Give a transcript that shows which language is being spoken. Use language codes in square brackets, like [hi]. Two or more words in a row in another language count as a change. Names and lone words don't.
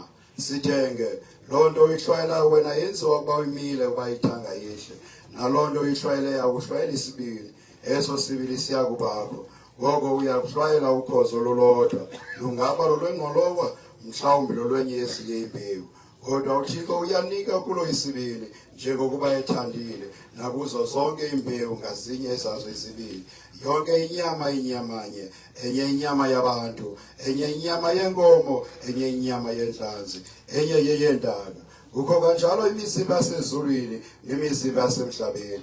[xh] Sithenge, loo nto uyihlwayela wena yenziwa ukuba uyimile ukuba ithanga yehle, naloo nto uyihlwayeleyo akuhlwayeli isibili, eso sibili siya kubakho. Ngoko uyakuhlwayela ukhozo lolodwa, lungaba lolwengqolowa, mhlawumbi lolwenye ezinye imbewu. Kodwa uThixo uyanika kulo isibili, njengokuba ethandile, nakuzo zonke imbewu ngazinye ezazo izibili. Yonke inyama inyamanye, enye inyama yabantu, enye inyama yenkomo, enye inyama yentlanzi, enye yeyendalo. Kukho kanjalo imizimba yasezulwini nemizimba yasemhlabeni.